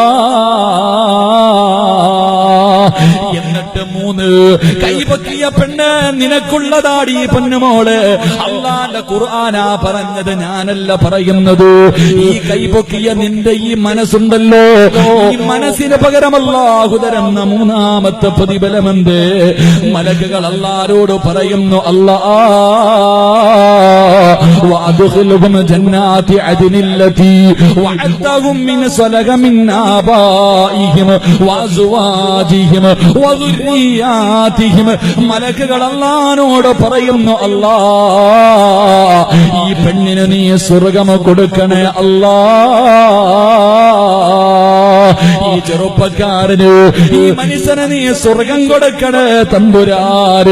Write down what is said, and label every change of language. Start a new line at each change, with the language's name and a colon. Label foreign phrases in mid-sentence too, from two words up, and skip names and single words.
Malayalam: എന്നിട്ട് മൂന്ന് കൈപൊക്കിയ പെണ്ണ്, നിനക്കുള്ളതാടി പൊന്നുമോള്. അല്ലാഹുവിന്റെ ഖുർആനാ പറഞ്ഞത്, ഞാനല്ല പറയുന്നത്. ഈ കൈപൊക്കിയ നിന്റെ ഈ മനസ്സുണ്ടല്ലോ, ഈ മനസ്സിന് പകരം അല്ലാഹു തരുന്ന മൂന്നാമത്തെ പ്രതിഫലമെന്ത്? മലക്കുകൾ അല്ലാഹുവോട് പറയുന്നു, അല്ലാ
Arabic: وأدخلهم جنات عدن التي وعدتهم من صلح من آبائهم وأزواجهم وذرياتهم.
Malayalam: മലക്കുകൾ അല്ലാഹുവോട് പറയുന്നു, അല്ലാ ഈ പെണ്ണിന് നീ സ്വർഗ്ഗം കൊടുക്കണേ അല്ലാ. ഈ ചെറുപ്പക്കാരന്, ഈ മനുഷ്യന് നീ സ്വർഗ്ഗം കൊടുക്കണേ തമ്പുരാന്.